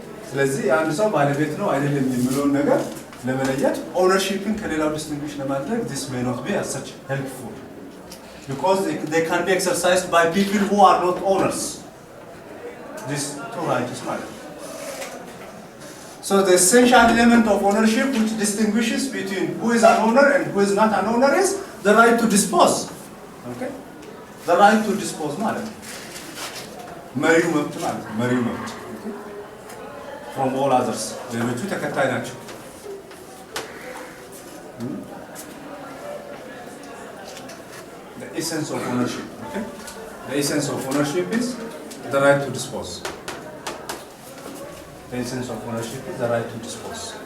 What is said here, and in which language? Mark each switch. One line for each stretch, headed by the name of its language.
Amharic: ስለዚህ አንድ ሰው ባለቤት ነው አይደለም የሚለውን ነገር ለመለየት ownershipን ከሌላው ዲስቲንጉሽ ለማድረግ
English: this may not be as such helpful because they can be exercised by people who are not owners. This two rights
Amharic: ማለት ነው.
English: So the essential element of ownership which distinguishes between who is an owner and who is not an owner is the right to dispose. Okay? The right to dispose
Amharic: ማለት ነው። መሪው መብት ማለት ነው። መሪው መብት
English: from all others.
Amharic: ሌሎቹ ተከታይ ናቸው።
English: The essence of ownership. Okay? The essence of ownership is the right to dispose. The essence of ownership is the right to dispose.